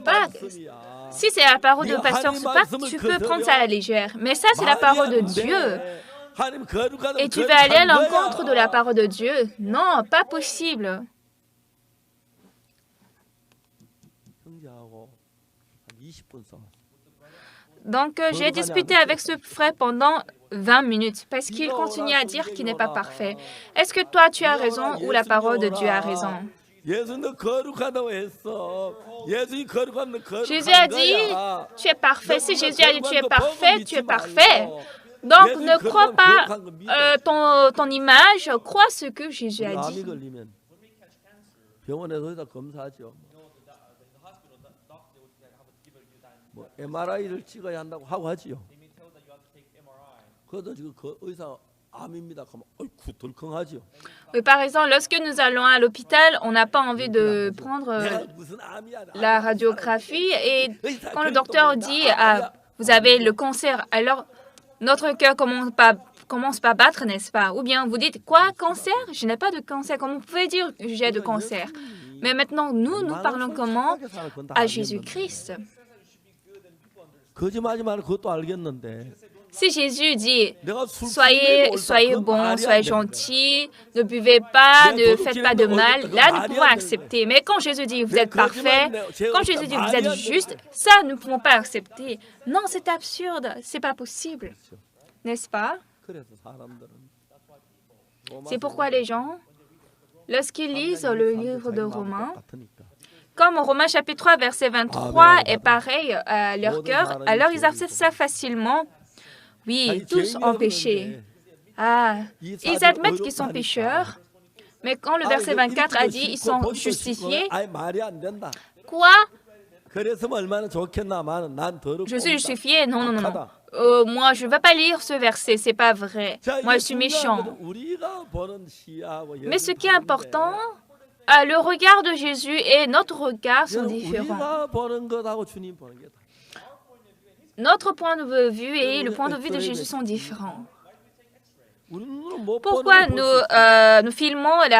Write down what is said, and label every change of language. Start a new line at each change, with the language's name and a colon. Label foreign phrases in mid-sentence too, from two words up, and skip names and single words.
Korean: Supac. 말씀이야.
French: Si c'est la parole de Pasteur Supac, tu peux prendre ça à la légère. Mais ça, c'est la parole de Dieu.
Korean: 하나님 거룩하다.
French: Et tu veux aller à l'encontre de la parole de Dieu? Non, pas possible.
Korean: 형제하고 한 20분 싸웠어.
French: Donc, j'ai discuté avec ce frère pendant 20 minutes parce qu'il continue à dire qu'il n'est pas parfait. Est-ce que toi, tu as raison ou la parole de Dieu a raison?
Korean: 예수님도 거룩하다고 했어. 예수님 거룩하면 거룩한
French: Jésus a dit,
Korean: 거야.
French: tu es parfait. Si Jésus a dit, tu es parfait, tu es parfait. Donc, ne crois pas ton image, crois ce que Jésus a
Korean: 암이
French: dit.
Korean: 걸리면 병원에서 다 검사하죠. 뭐 MRI를 찍어야 한다고 하고 하지요. 그래도 지금 그 의사 암입니다. 그러면 어이구 덜컹하지요.
French: Oui, par exemple, lorsque nous allons à l'hôpital, on n'a pas envie de prendre
Korean: 무슨 암이야?
French: la radiographie et quand le docteur dit ah, vous avez le cancer, alors notre cœur commence pas à battre, n'est-ce pas? Ou bien vous dites quoi, cancer? Je n'ai pas de cancer. Comment vous pouvez dire que j'ai de cancer? Mais maintenant, nous parlons comment? À Jésus-Christ.
Korean: 거짓말하지 말고 그것도 알겠는데.
French: Si Jésus dit
Korean: 내가 술
French: soyez bon, soyez gentil, ne buvez pas, ne faites pas de mal, là nous pouvons accepter. Mais quand Jésus dit vous êtes parfait, quand Jésus dit vous êtes juste, ça nous ne pouvons pas accepter. Non, c'est absurde, c'est pas possible, n'est-ce pas?
Korean: 그래서 사람들은
French: C'est pourquoi les gens, lorsqu'ils lisent le livre de Romains,
Korean: 같으니까.
French: comme Romains chapitre 3, verset 23 est pareil à leur cœur, alors ils acceptent ça facilement. Oui, tous ont péché. Ah, ils admettent qu'ils sont pécheurs, mais quand le verset 24 a dit ils sont justifiés,
Korean: 아예 말이 안 된다.
French: quoi?
Korean: 그랬으면 얼마나 좋겠나마는 난 더럽고
French: Je suis justifié? Non, non, non, non.
Korean: 악하다.
French: Moi, je ne vais pas lire ce verset, c'est pas vrai.
Korean: 자,
French: Moi,
Korean: 이게
French: je suis
Korean: 중요한
French: méchant.
Korean: 것은 우리가 보는 시야하고
French: Mais ce qui est
Korean: 예수님
French: important, le regard de Jésus et notre regard sont différents.
Korean: 우리가 보는 것하고 주님 보는 게 다.
French: Notre point de vue et le point de vue de Jésus sont différents.
Korean: 우리 눈으로 못
French: Pourquoi
Korean: 보는 걸
French: nous filmons la